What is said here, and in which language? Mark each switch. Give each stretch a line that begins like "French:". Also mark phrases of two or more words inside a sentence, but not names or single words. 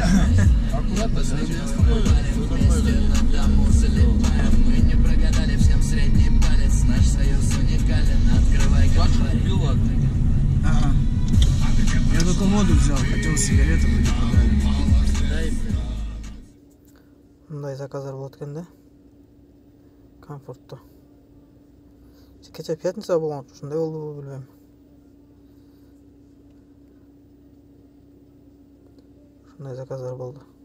Russian: Аккуратно, Тому залипаем, мы не прогадали всем средний палец. Наш союз уникален, открывай Паша купил, ладно. Ага. Я только моду взял, хотел сигареты, вроде продали. Дай, блин.
Kyrgyz: Мындай заказдар болот экен да? Комфорттуу. Кече пятница болгон, ушундай болдубу билбейм. Ушундай заказдар болду.